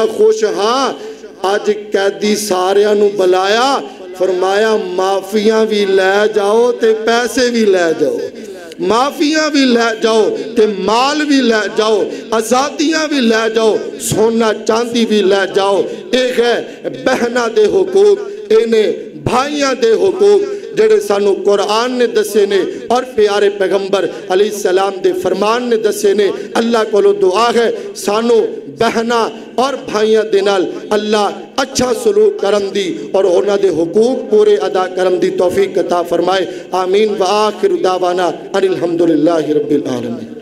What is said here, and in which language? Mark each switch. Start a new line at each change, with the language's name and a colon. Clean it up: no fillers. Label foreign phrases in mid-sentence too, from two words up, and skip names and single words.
Punjabi: خوش ہاں آج قیدی ساریانوں بلایا فرمایا معافیاں بھی لے جاؤ تے پیسے بھی لے جاؤ معافیاں بھی لے جاؤ تے مال بھی لے جاؤ آزادیاں بھی لے جاؤ سونا چاندی بھی لے جاؤ ایک ہے بہنہ دے حقوق انہیں بھائیاں دے حقوق جڑے سانو قرآن نے دسے نے اور پیارے پیغمبر علیہ السلام دے فرمان نے دسے نے اللہ کو لو دعا ہے سانو بہنا اور بھائیاں دے نال اللہ اچھا سلوک کرم دی اور انہاں دے حقوق پورے ادا کرم دی توفیق عطا فرمائے آمین
Arabic: وآخر دعوانا ان الحمدللہ رب العالمین